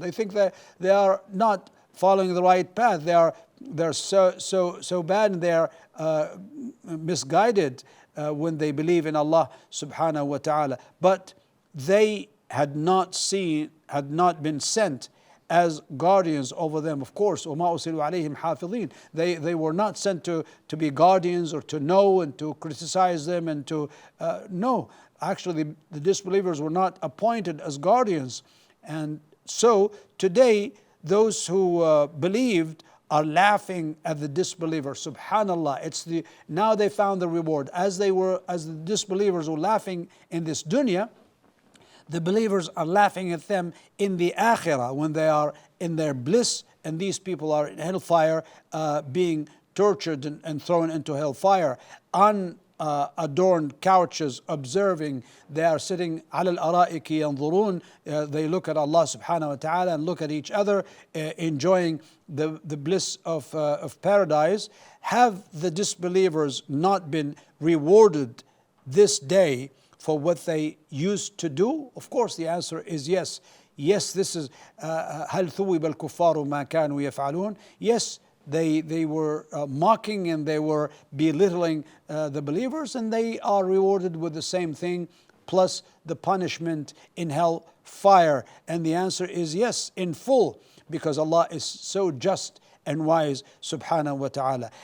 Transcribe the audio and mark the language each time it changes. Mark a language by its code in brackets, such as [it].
[en] They think that they are not following the right path. They're so bad, and they're misguided when they believe in Allah subhanahu wa ta'ala. But they had not been sent as guardians over them. Of course, [ar] وَمَا أُرْسِلُوا عَلَيْهِمْ حَافِظِينَ. [en] They were not sent to be guardians or to know and to criticize them and to no. Actually, the disbelievers were not appointed as guardians. And so today, those who believed are laughing at the disbeliever. Subhanallah, now they found the reward. As the disbelievers were laughing in this dunya, the believers are laughing at them in the akhirah when they are in their bliss, and these people are in hellfire, being tortured and thrown into hellfire. Adorned couches, observing. They are sitting [ar] على الأرائك ينظرون. [en] They look at Allah subhanahu wa ta'ala and look at each other, enjoying the bliss of paradise. Have the disbelievers not been rewarded this day for what they used to do? Of course, the answer is yes. Yes, this is [ar] هل ثوب الكفار ما كانوا يفعلون. [en] Yes, they were mocking and they were belittling the believers, and they are rewarded with the same thing, plus the punishment in hell fire. And the answer is yes, in full, because Allah is so just and wise subhanahu wa ta'ala.